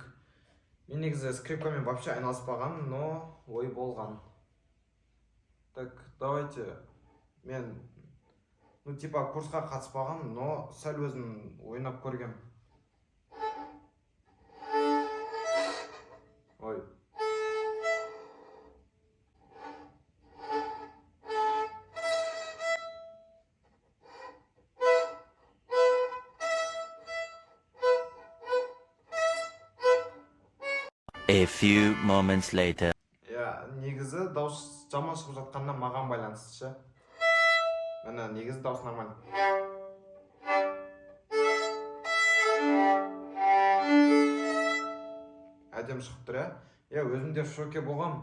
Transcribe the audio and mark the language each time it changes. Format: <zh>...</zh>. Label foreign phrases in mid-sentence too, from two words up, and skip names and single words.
<kk>Мен негізі скрипкамен вообще айналыспаған, но ой болған.</kk> <ru>Так, давайте.</ru> <kk>Мен, типа курсқа қатыспаған, но сәл өзім ойнап көргем. Ой.</kk> <en>A few moments later.</en> <kk>Негізі дауыс жаман шығып жатқаннан маған байланысты ше. Міне негізі дауыс нормально. Әдем шығып тұр, өзімде шоке болғам.</kk>